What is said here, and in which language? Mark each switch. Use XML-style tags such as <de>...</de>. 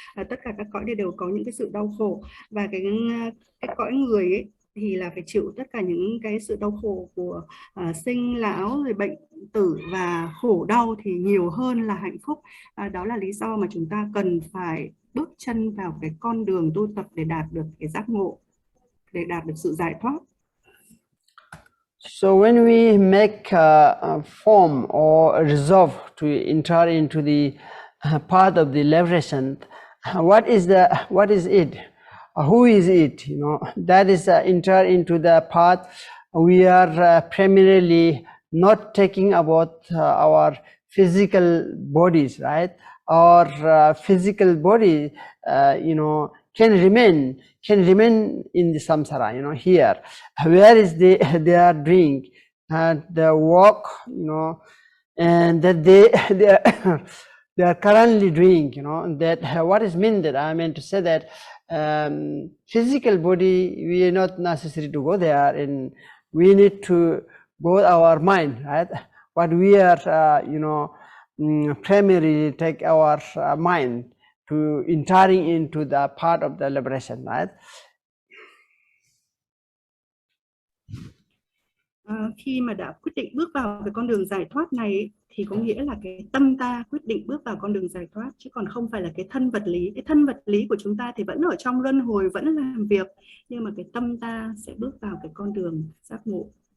<vi>Tất cả các cõi đều có những cái sự đau khổ, và cái cõi người ấy thì là phải chịu tất cả những cái sự đau khổ của sinh lão rồi bệnh tử, và khổ đau thì nhiều hơn là hạnh phúc. Đó là lý do mà chúng ta cần phải bước chân vào cái con đường tu tập để đạt được cái giác ngộ, để đạt được sự giải thoát.</vi> <en>So when we make a form or resolve to enter into the path of the liberation, what is it? Who is it? You know, that is enter into the path. We are primarily not taking about our physical bodies, right? Our physical body, you know, can remain in the samsara, you know, here. Where is they are doing the work, you know, and that they are currently doing, you know, that what is mean that I meant to say that physical body, we are not necessary to go there, and we need to go our mind, right? But we are you know, primarily take our mind to entering into the part of the liberation, right?</en> <vi>Khi mà đã quyết định bước vào cái con đường giải thoát này ấy, thì có nghĩa là cái tâm ta quyết định bước vào con đường giải thoát, chứ còn không phải là cái thân vật lý. Cái thân vật lý của chúng ta thì vẫn ở trong luân hồi, vẫn làm việc, nhưng mà cái tâm ta sẽ bước vào cái con đường giác ngộ.</vi>